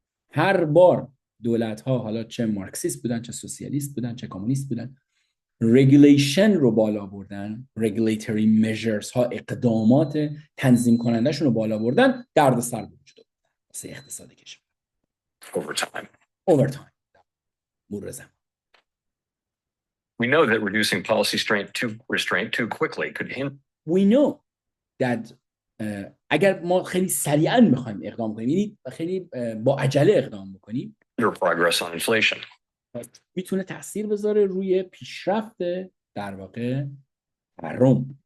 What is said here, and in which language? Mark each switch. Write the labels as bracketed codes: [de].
[fa] هر بار دولت‌ها، حالا چه مارکسیست بودن، چه سوسیالیست بودن، چه کمونیست بودن، رگولیشن رو بالا بردن، [en] regulatory measures [fa] ها، اقدامات تنظیم کنندهشون رو بالا بردن، دردسر به وجود آورد واسه اقتصاد کشور. [en] Over time. [fa] مرور زمان. [en] We know that reducing policy restraint too quickly could hinder. We know that [fa] اگر ما خیلی سریعا میخوایم اقدام کنیم، یعنی خیلی با عجله اقدام بکنیم، [en] progress on inflation. [fa] میتونه تاثیر بذاره روی پیشرفت در واقع تورم.